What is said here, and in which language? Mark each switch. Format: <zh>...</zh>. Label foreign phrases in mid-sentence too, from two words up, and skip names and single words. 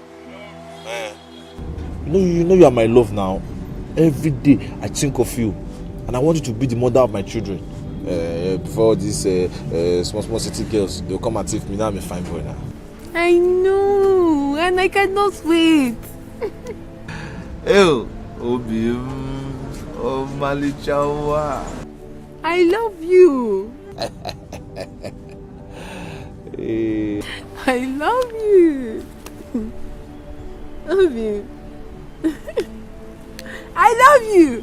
<en>You know you are my love now. Every day I think of you, and I want you to be the mother of my children. Before these small city girls, they'll come and take me. Now I'm a fine boy now. I know, and I cannot wait. Oh, Obi, oh Malichawa. I love you. I love you. Love you. I love you.</en>